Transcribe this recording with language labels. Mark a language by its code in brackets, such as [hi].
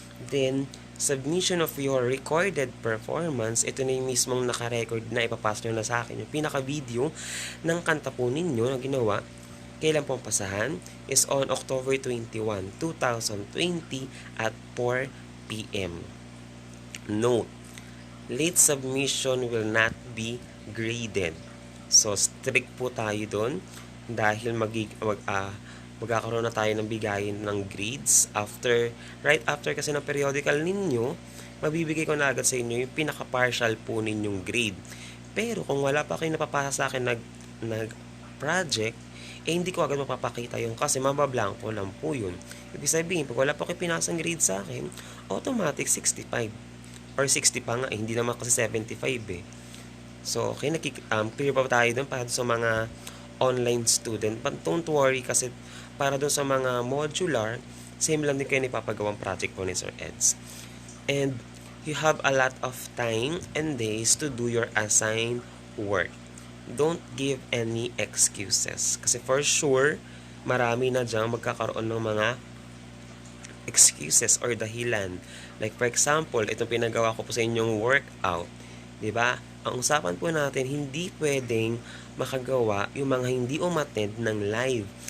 [en] Then, submission of your recorded performance, [tl] ito na yung mismong naka-record na ipapasa nyo na sa akin. Yung pinaka-video ng kanta po ninyo na ginawa, kailan pong pasahan, [en] is on October 21, 2020 at 4 p.m. Note, late submission will not be graded. [tl] So, strict po tayo doon dahil magkakaroon na tayo ng bigayin ng grades [en] right after [tl] kasi ng periodical ninyo, mabibigay ko na agad sa inyo yung pinaka-partial po ninyong grade. Pero kung wala pa kayo napapasa sa akin nag-project, hindi ko agad mapapakita yung kasi mabablanko lang po yun. Ibig sabihin, pag wala pa kayo pinasang grade sa akin, automatic 65. or 60 pa nga, hindi naman kasi 75 eh. So, okay, clear pa tayo dun para sa mga online student. [en] But don't worry [tl] kasi para dun sa mga modular, same lang din kayo ipapagawang project po ni Sir Eds. [en] And you have a lot of time and days to do your assigned work. Don't give any excuses. [tl] Kasi [en] for sure, [tl] marami na dyan magkakaroon ng mga excuses or dahilan. [en] Like for example, [tl] itong pinagawa ko po sa inyong workout. Diba? Ang usapan po natin, hindi pwedeng makagawa yung mga hindi umattend ng live.